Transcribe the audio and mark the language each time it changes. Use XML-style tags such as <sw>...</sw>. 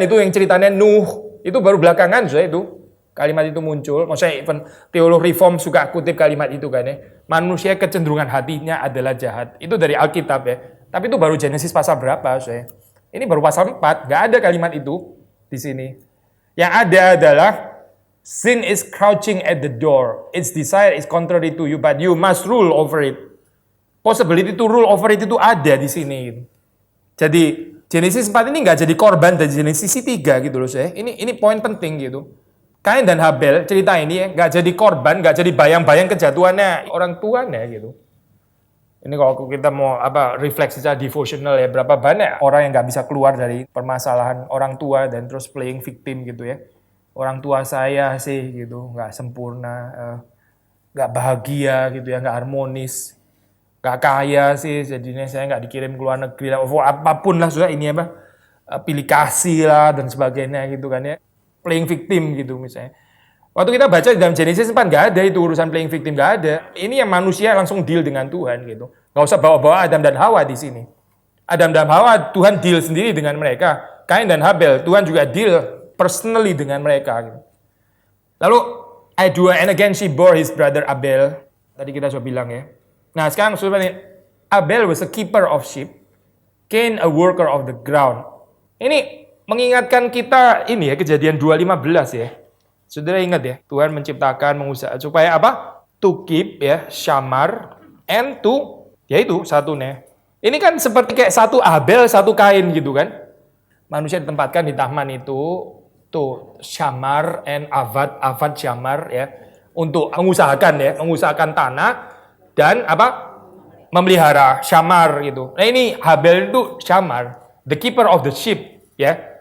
<id>Itu yang ceritanya Nuh. Itu baru belakangan saya itu. Kalimat itu muncul, maksudnya even teolog reform suka kutip kalimat itu kan ya. Manusia kecenderungan hatinya adalah jahat. Itu dari Alkitab ya. Tapi itu baru Genesis pasal berapa saya? Ini baru pasal 4, nggak ada kalimat itu di sini. Yang ada adalah</id> <en>sin is crouching at the door. Its desire is contrary to you, but you must rule over it. Possibility to rule over it</en> <id>itu ada di sini. Jadi Genesis 4 ini nggak jadi korban dari Genesis 3 gitu loh saya. Ini poin penting gitu. Kain dan Habel cerita ini ya, nggak jadi korban, nggak jadi bayang-bayang kejatuhannya orang tuanya gitu. Ini kalau kita mau refleksi secara devotional ya, berapa banyak orang yang nggak bisa keluar dari permasalahan orang tua dan terus playing victim gitu ya. Orang tua saya sih gitu, nggak sempurna, nggak bahagia gitu ya, nggak harmonis, nggak kaya sih, jadinya saya nggak dikirim ke luar negeri, apapun lah sudah ini pilih kasih lah dan sebagainya gitu kan ya. Playing victim gitu misalnya. Waktu kita baca di dalam Genesis 4 nggak ada itu urusan playing victim, nggak ada. Ini yang manusia langsung deal dengan Tuhan gitu. Nggak usah bawa-bawa Adam dan Hawa di sini. Adam dan Hawa Tuhan deal sendiri dengan mereka. Kain dan Habel Tuhan juga deal personally dengan mereka. Gitu. Lalu ayat 2,</id> <en>and again she bore his brother Abel.</en> <id>Tadi kita sudah bilang ya. Nah sekarang sebenarnya</id> <en>Abel was a keeper of sheep, Cain a worker of the ground.</en> <id>Ini mengingatkan kita ini ya kejadian 2:15 ya. Saudara ingat ya, Tuhan menciptakan mengusahakan supaya apa?</id> <en>To keep</en> <id>ya, Shamar and to yaitu satunya. Ini kan seperti kayak satu Abel, satu Kain gitu kan. Manusia ditempatkan di taman itu tuh Shamar and Avad Shamar ya untuk mengusahakan tanah dan memelihara Shamar gitu. Nah ini Habel itu Shamar,</id> <en>the keeper of the sheep.</en> <id>ya.</id>